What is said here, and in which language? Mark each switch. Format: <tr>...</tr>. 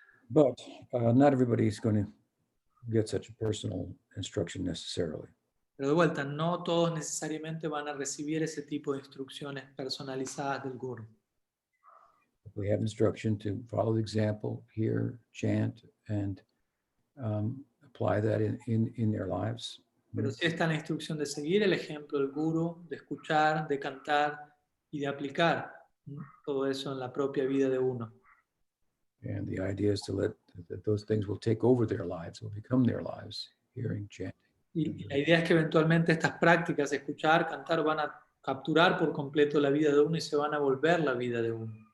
<en>But not everybody's going to get such a personal instruction necessarily.</en> <es>Pero de vuelta, no todos necesariamente van a recibir ese tipo de instrucciones personalizadas del Guru.</es> <en>We have instruction to follow the example, hear, chant, and apply that in their lives.</en> <es>Pero sí está la instrucción de seguir el ejemplo del Guru, de escuchar, de cantar y de aplicar todo eso en la propia vida de uno.</es> <en>And the idea is to let that those things will take over their lives, will become their lives, hearing, chanting.</en> <es>Y la idea es que eventualmente estas prácticas, escuchar, cantar, van a capturar por completo la vida de uno y se van a volver la vida de uno.</es>